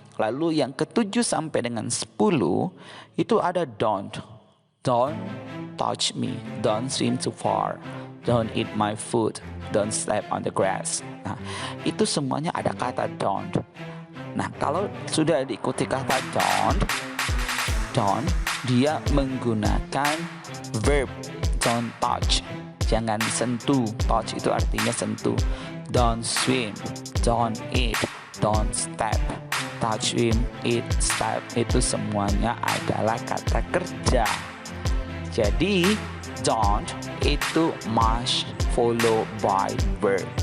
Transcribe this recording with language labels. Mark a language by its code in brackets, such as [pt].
[id] Lalu yang ke-7 sampai dengan 10 itu ada don't. [en] Don't touch me, don't swim too far, don't eat my food, don't step on the grass. [id] Nah, itu semuanya ada kata don't. Nah, kalau sudah diikuti kata don't, dia menggunakan verb. [en] Don't touch, [id] jangan sentuh. Touch itu artinya sentuh. [en] Don't swim, don't eat, don't step. [id] Touch, swim, eat, step itu semuanya adalah kata kerja. Jadi don't itu [en] must follow by verb.